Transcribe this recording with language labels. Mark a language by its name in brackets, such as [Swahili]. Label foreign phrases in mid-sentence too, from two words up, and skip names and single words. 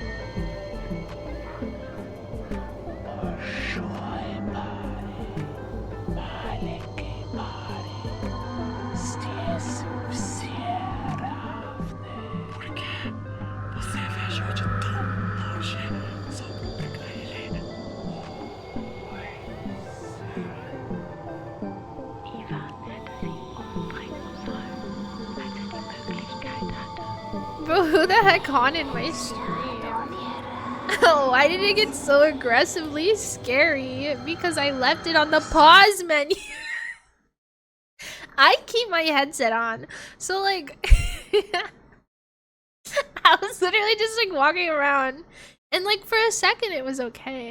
[Russian] Большой парень, маленький парень, здесь все равны. [Portuguese] Porque você viajou de tão longe só pra pegar ele? [German] Ivan hätte sie umbringen sollen, als die Möglichkeit hatte. [English] Bro, who the heck haunted my stream? Why did it get so aggressively scary? Because I left it on the pause menu. I keep my headset on. So like I was literally just like walking around and like for a second it was okay.